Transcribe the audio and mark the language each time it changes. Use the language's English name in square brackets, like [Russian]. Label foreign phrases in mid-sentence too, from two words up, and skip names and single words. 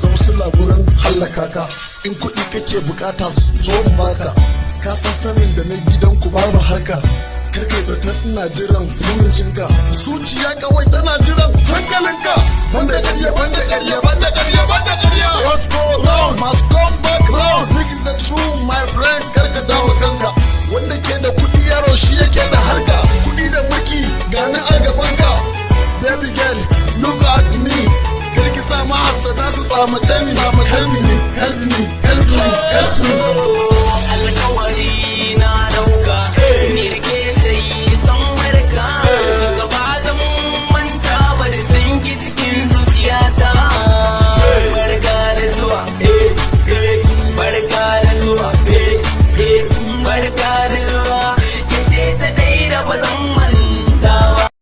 [Hausa] zama sula gurin hallaka ka in kuɗi kake bukata zo in baka ka san sanin da na gidan ku babu harka karkai zaton ina jiran furucinka zuciya kawai tana jiran hankalinka banda ƙarya banda ƙarya banda ƙarya banda ƙarya [English] what go round must come back round speaking the truth my friend [Hausa] karka dawo kanka wanda ke da kuɗi yaro shi yake da harka kuɗi da mulki gani a gabanka [English] baby girl look at me [Hausa] karki sa mahasada su tsamace ni [English] help me help me help me help me [Hausa] alƙawari na dauka ni da ke sai san barka gaba zan manta ba da san ki cikin zuciyata barka da zuwa barka da zuwa barka da zuwa ke ce ta dai da ba zan manta ba.